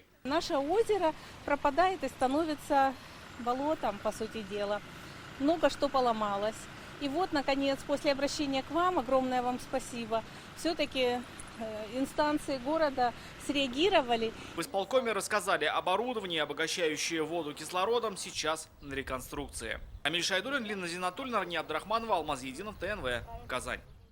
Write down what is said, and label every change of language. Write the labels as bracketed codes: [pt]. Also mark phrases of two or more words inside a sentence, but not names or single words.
[ru] Наше озеро пропадает и становится болотом, по сути дела. Много что поломалось. И вот, наконец, после обращения к вам, огромное вам спасибо, все-таки инстанции города среагировали. В исполкоме рассказали, оборудование, обогащающее воду кислородом, сейчас на реконструкции. Амиль Шайдуллин, Лина Зинатульна, Арни Абдрахманова, Алмаз Единов, ТНВ, Казань.